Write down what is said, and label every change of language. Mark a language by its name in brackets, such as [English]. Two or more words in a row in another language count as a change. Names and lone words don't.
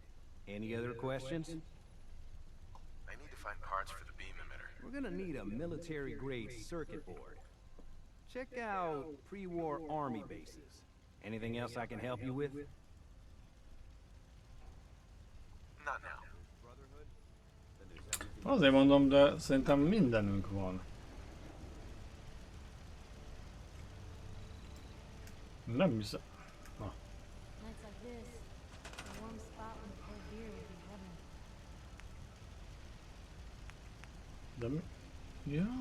[English] Any other questions? I need to find parts for the beam emitter. We're gonna need a military-grade circuit board. Check out pre-war army bases. Anything else I can help you with? Not now. [Hungarian] Azért mondom, de szerintem mindenünk van. Nem hiszem. Na. De mi? Ja.